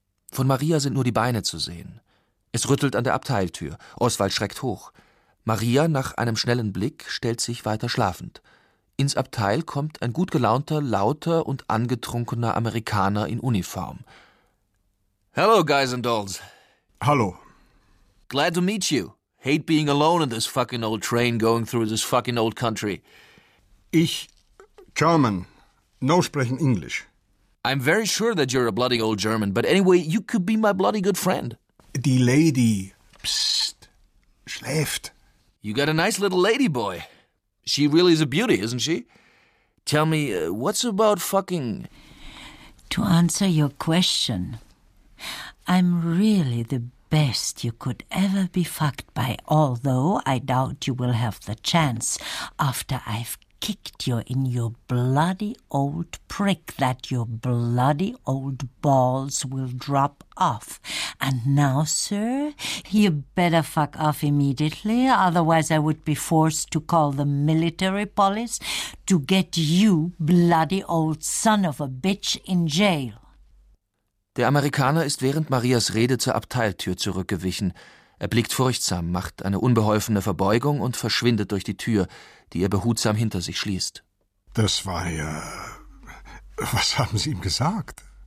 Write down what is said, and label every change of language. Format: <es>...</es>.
<de>Von Maria sind nur die Beine zu sehen. Es rüttelt an der Abteiltür. Oswald schreckt hoch. Maria, nach einem schnellen Blick, stellt sich weiter schlafend. Ins Abteil kommt ein gut gelaunter, lauter und angetrunkener Amerikaner in Uniform.</de> <en>Hello, guys and dolls.</en> <de>Hallo.</de> <en>Glad to meet you. Hate being alone in this fucking old train going through this fucking old country.</en> <de>Ich, German. No sprechen Englisch.</de> <en>I'm very sure that you're a bloody old German, but anyway, you could be my bloody good friend.</en> <de>Die Lady, psst, schläft.</de> <en>You got a nice little lady boy. She really is a beauty, isn't she? Tell me, what's about fucking... To answer your question, I'm really the best you could ever be fucked by, although I doubt you will have the chance after I've kicked you in your bloody old prick that your bloody old balls will drop off. And now, sir, you better fuck off immediately, otherwise I would be forced to call the military police to get you bloody old son of a bitch in jail.</en> <de>Der Amerikaner ist während Marias Rede zur Abteiltür zurückgewichen. Er blickt furchtsam, macht eine unbeholfene Verbeugung und verschwindet durch die Tür, die er behutsam hinter sich schließt. Das war ja... Was haben Sie ihm gesagt?</de>